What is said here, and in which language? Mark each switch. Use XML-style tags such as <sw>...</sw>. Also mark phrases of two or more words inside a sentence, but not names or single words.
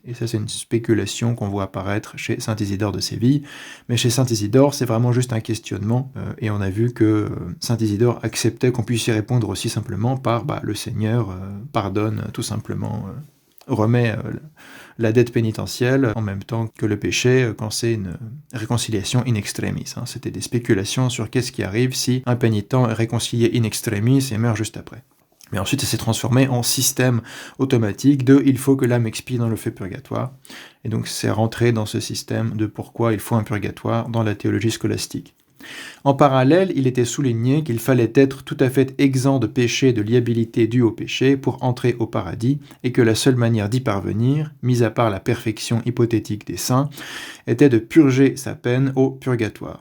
<fr>Et ça, c'est une spéculation qu'on voit apparaître chez Saint Isidore de Séville, mais chez Saint Isidore, c'est vraiment juste un questionnement, et on a vu que Saint Isidore acceptait qu'on puisse y répondre aussi simplement par le Seigneur pardonne tout simplement, remet la dette pénitentielle en même temps que le péché quand c'est une réconciliation</fr> <la>in extremis.</la> <fr>C'était des spéculations sur qu'est-ce qui arrive si un pénitent est réconcilié</fr> <la>in extremis</la> <fr>et meurt juste après. Mais ensuite, ça s'est transformé en système automatique de « il faut que l'âme expie dans le feu purgatoire ». Et donc, c'est rentré dans ce système de pourquoi il faut un purgatoire dans la théologie scolastique. En parallèle, il était souligné qu'il fallait être tout à fait exempt de péché et de liabilité due au péché pour entrer au paradis, et que la seule manière d'y parvenir, mis à part la perfection hypothétique des saints, était de purger sa peine au purgatoire.</fr>